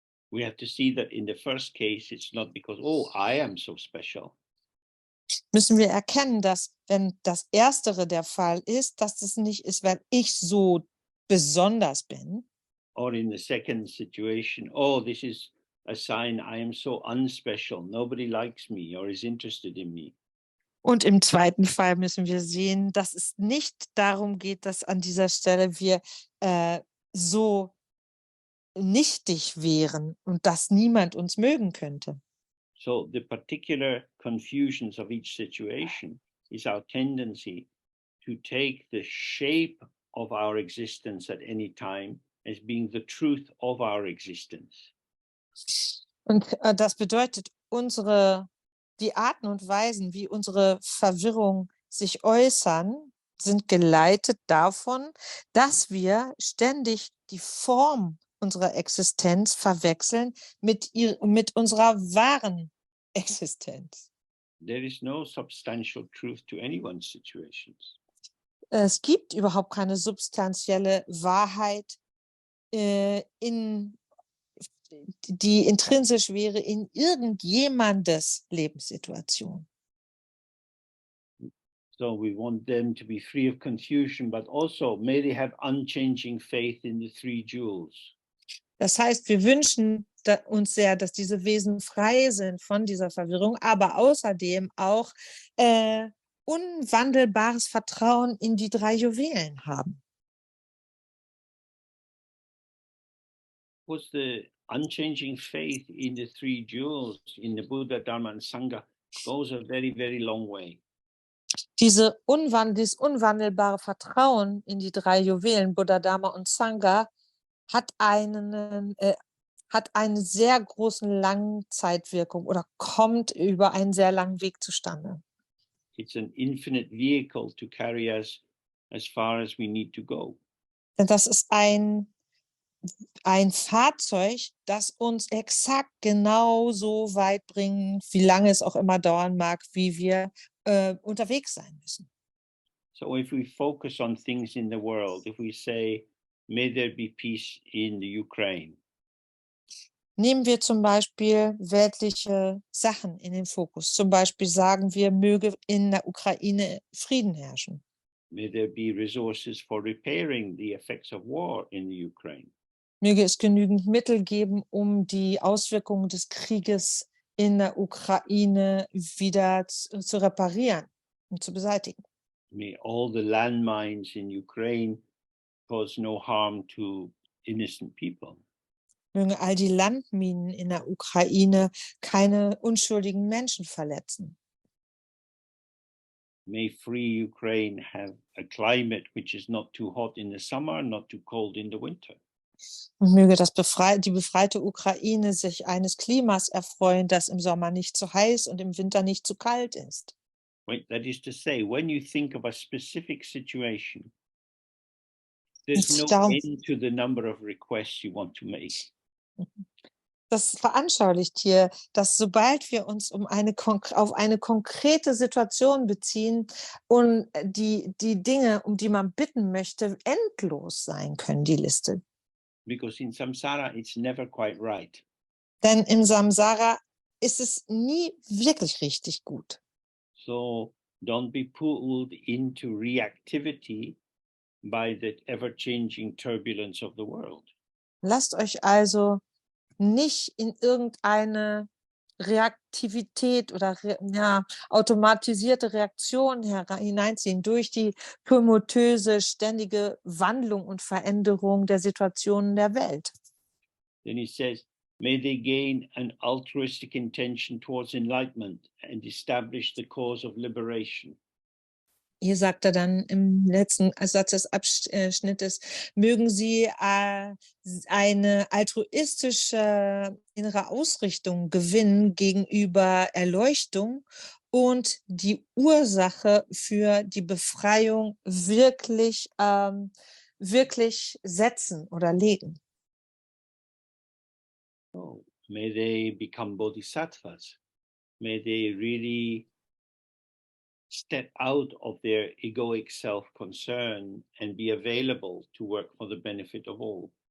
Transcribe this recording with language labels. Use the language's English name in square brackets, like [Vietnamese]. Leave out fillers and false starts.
[English] We have to see that in the first case, it's not because, oh, I am so special. [German] Müssen wir erkennen, dass wenn das Erstere der Fall ist, dass es nicht ist, weil ich so besonders bin. [English] Or in the second situation, oh, this is a sign I am so unspecial. Nobody likes me or is interested in me. [German] Und im zweiten Fall müssen wir sehen, dass es nicht darum geht, dass an dieser Stelle wir so nichtig wären und dass niemand uns mögen könnte. [English] So the particular confusions of each situation is our tendency to take the shape of our existence at any time as being the truth of our existence. [German] Und das bedeutet, die Arten und Weisen, wie unsere Verwirrung sich äußern, sind geleitet davon, dass wir ständig die Form unserer Existenz verwechseln mit unserer wahren Existenz. [English] There is no substantial truth to anyone's situations. [German] Es gibt überhaupt keine substanzielle Wahrheit, die intrinsisch wäre in irgendjemandes Lebenssituation. [English] So we want them to be free of confusion, but also may they have unchanging faith in the three jewels. [German] Das heißt, wir wünschen uns sehr, dass diese Wesen frei sind von dieser Verwirrung, aber außerdem auch unwandelbares Vertrauen in die 3 Juwelen haben. [English] Was the unchanging faith in the three jewels, in the Buddha, Dharma, and Sangha, goes a very, very long way. [German] Dieses unwandelbare Vertrauen in die 3 Juwelen, Buddha, Dharma und Sangha, hat eine sehr großen Langzeitwirkung oder kommt über einen sehr langen Weg zustande. [English] It's an infinite vehicle to carry us as far as we need to go. [German] Denn das ist ein Fahrzeug, das uns exakt genau so weit bringt, wie lange es auch immer dauern mag, wie wir unterwegs sein müssen. [English] So if we focus on things in the world, if we say, may there be peace in the Ukraine. [German] Nehmen wir zum Beispiel weltliche Sachen in den Fokus. Zum Beispiel sagen wir, möge in der Ukraine Frieden herrschen. [English] May there be resources for repairing the effects of war in the Ukraine. [German] Möge es genügend Mittel geben, um die Auswirkungen des Krieges in der Ukraine wieder zu reparieren und zu beseitigen. [English] May all the landmines in Ukraine cause no harm to innocent people. [German] Mögen all die Landminen in der Ukraine keine unschuldigen Menschen verletzen. [English] May free Ukraine have a climate which is not too hot in the summer, not too cold in the winter. [German] Und möge die befreite Ukraine sich eines Klimas erfreuen, das im Sommer nicht zu heiß und im Winter nicht zu kalt ist. [English] That is to say, when you think of a specific situation, there's no [German] Darum, [English] end to the number of requests you want to make. [German] das veranschaulicht hier, dass sobald wir uns auf eine konkrete Situation beziehen und die Dinge, um die man bitten möchte, endlos sein können, die Liste. [English] Because in samsara, it's never quite right. [German] Denn im Samsara ist es nie wirklich richtig gut. [English] So don't be pulled into reactivity by the ever-changing turbulence of the world. [German] Lasst euch also nicht in irgendeine Reaktivität oder automatisierte Reaktion hineinziehen durch die tumultöse, ständige Wandlung und Veränderung der Situationen der Welt. [English] Then he says, may they gain an altruistic intention towards enlightenment and establish the cause of liberation. [German] Hier sagt er dann im letzten Satz des Abschnittes, mögen Sie eine altruistische innere Ausrichtung gewinnen gegenüber Erleuchtung und die Ursache für die Befreiung wirklich setzen oder legen. [English] Oh, may they become bodhisattvas. May they really step out of their egoic self-concern and be available to work for the benefit of all.